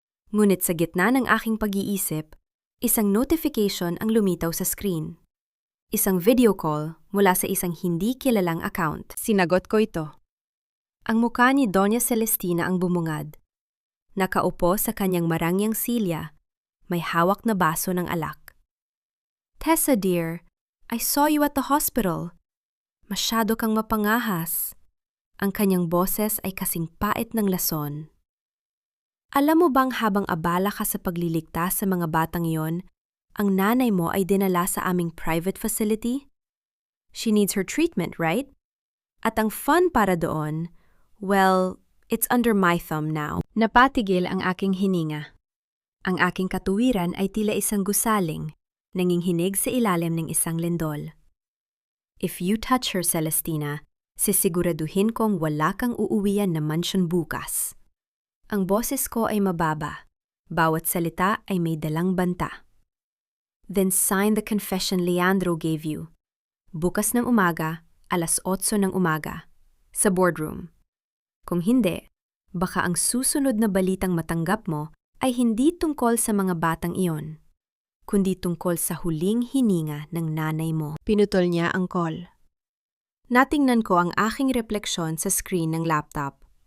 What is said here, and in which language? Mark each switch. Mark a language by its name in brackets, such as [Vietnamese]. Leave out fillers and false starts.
[Filipino] Ngunit sa gitna ng aking pag-iisip, isang notification ang lumitaw sa screen. Isang video call mula sa isang hindi kilalang account. Sinagot ko ito. Ang mukha ni Doña Celestina ang bumungad. Nakaupo sa kanyang marangyang silya, may hawak na baso ng alak. [English] Tessa dear, I saw you at the hospital. [Filipino] Masyado kang mapangahas. Ang kanyang boses ay kasing pait ng lason. Alam mo bang habang abala ka sa pagliligtas sa mga batang iyon, ang nanay mo ay dinala sa aming private facility? [English] She needs her treatment, right? [Filipino] At ang fun para doon, [English] well, it's under my thumb now. [Filipino] Napatigil ang aking hininga. Ang aking katuwiran ay tila isang gusaling, nanginginig sa ilalim ng isang lindol. [English] If you touch her, [Filipino] Celestina, sisiguraduhin kong wala kang uuwian na mansyon bukas. Ang boses ko ay mababa. Bawat salita ay may dalang banta. [English] Then sign the confession Leandro gave you. [Filipino] Bukas ng umaga, 8:00 ng umaga, sa boardroom. Kung hindi, baka ang susunod na balitang matanggap mo ay hindi tungkol sa mga batang iyon, kundi tungkol sa huling hininga ng nanay mo. Pinutol niya ang call. Natingnan ko ang aking refleksyon sa screen ng laptop.